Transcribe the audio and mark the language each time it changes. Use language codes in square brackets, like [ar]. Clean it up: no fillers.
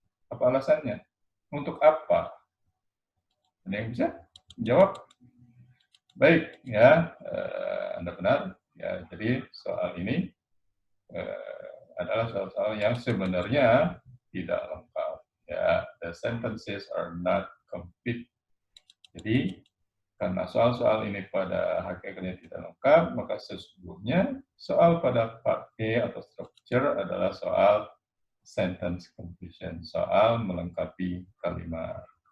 [id] Apa alasannya? Untuk apa? Ada yang bisa jawab? Baik, ya, Anda benar. Ya, jadi soal ini adalah soal-soal yang sebenarnya tidak lengkap. [en] Ya, the sentences are not complete. [id] Jadi, karena soal-soal ini pada hakikatnya tidak lengkap, maka sesungguhnya soal pada part A atau structure adalah soal sentence completion, soal melengkapi kalimat.